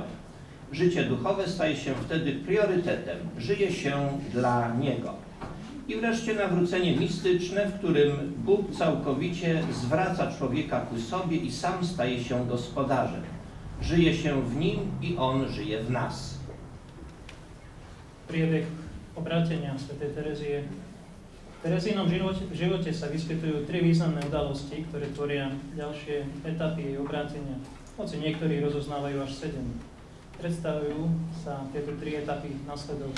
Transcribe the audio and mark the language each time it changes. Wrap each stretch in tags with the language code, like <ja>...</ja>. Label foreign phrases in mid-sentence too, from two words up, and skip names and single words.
<pl>Życie duchowe staje się wtedy priorytetem, żyje się dla Niego. I wreszcie nawrócenie mistyczne, w którym Bóg całkowicie zwraca człowieka ku sobie i sam staje się gospodarzem. Żyje się w Nim i On żyje w nas.</pl> <sk>Priebeh obrátenia svätej Terezy je. V Terezínom živote sa vyskytujú 3 významné udalosti, ktoré tvoria ďalšie etapy jej obrátenia. Hoci niektorí rozoznávajú až 7. Predstavujú sa tieto 3 etapy nasledovne.</sk>